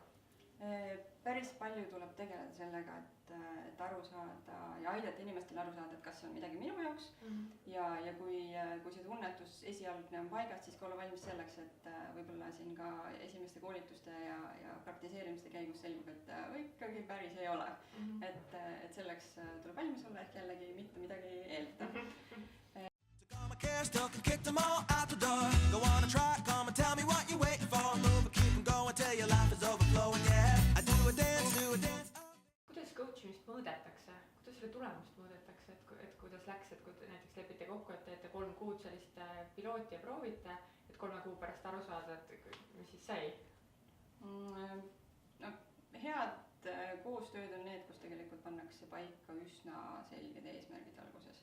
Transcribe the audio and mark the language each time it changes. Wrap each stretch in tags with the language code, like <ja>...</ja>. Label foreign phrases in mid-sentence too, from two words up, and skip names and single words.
<et>Päris palju tuleb tegeleda sellega, et aru saada ja aidata inimestel aru saada, et kas see on midagi minu jaoks ja kui see tunnetus esialgne on paigas, siis ka olla valmis selleks, et võib-olla siin ka esimeste koolituste ja praktiseerimiste käigus selgub, et ikkagi päris ei ole. Et selleks tuleb valmis olla ehk jällegi mitte midagi eeldada.</et> <en>Still can kick them all out the door. Go on and try, come and tell me what you're waiting for. Move and keep them going till your life is overflowing, yeah. I do a dance.</en> <et>Kuidas coachimist mõõdetakse? Kuidas selle tulemust mõõdetakse? Et kuidas läks, et kui näiteks lepite kokku, et teete 3 kuud sellist pilooti ja proovite, et 3 kuu pärast aru saada, et mis siis sai? Head koostööd on need, kus tegelikult pannakse paika üsna selged eesmärgid alguses.</et>